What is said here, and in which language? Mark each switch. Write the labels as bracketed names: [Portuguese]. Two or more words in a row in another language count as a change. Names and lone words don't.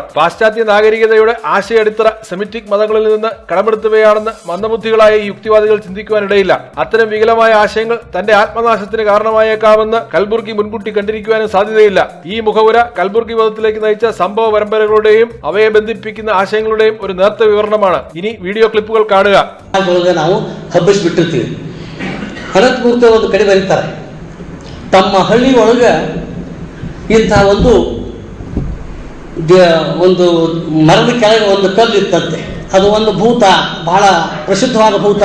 [Malayalam] പാശ്ചാത്യ നാഗരികതയുടെ ആശയടിത്തറ സെമിറ്റിക് മതങ്ങളിൽ നിന്ന് കടമെടുത്തുകയാണെന്ന് മന്ദബുദ്ധികളായ ഈ യുക്തിവാദികൾ ചിന്തിക്കുവാനിടയില്ല. അത്തരം വികലമായ ആശയങ്ങൾ തന്റെ ആത്മനാശത്തിന് കാരണമായേക്കാമെന്ന് കൽബുർഗി മുൻകൂട്ടി കണ്ടിരിക്കുവാനും സാധ്യതയില്ല. ഈ മുഖവുര കൽബുർഗി വധത്തിലേക്ക് നയിച്ച സംഭവ പരമ്പരകളുടെയും അവയെ ബന്ധിപ്പിക്കുന്ന ആശയങ്ങളുടെയും ഒരു നേർത്ത വിവരണമാണ്. ഇനി വീഡിയോ ക്ലിപ്പുകൾ കാണുക. [Kannada] ನಾವು ಹಬ್ಬಿಸ್ಬಿಟ್ಟಿರ್ತೀವಿ. ಅನಂತ್ ಮೂರ್ತಿ ಒಂದು ಕಡೆ ಬರೀತಾರೆ, ತಮ್ಮ ಹಳ್ಳಿ ಒಳಗ ಇಂಥ ಒಂದು ಮರದ ಕೆಳಗೆ ಒಂದು ಕಲ್ಲು ಇತ್ತಂತೆ. ಅದು ಒಂದು ಭೂತ, ಬಹಳ ಪ್ರಸಿದ್ಧವಾದ ಭೂತ.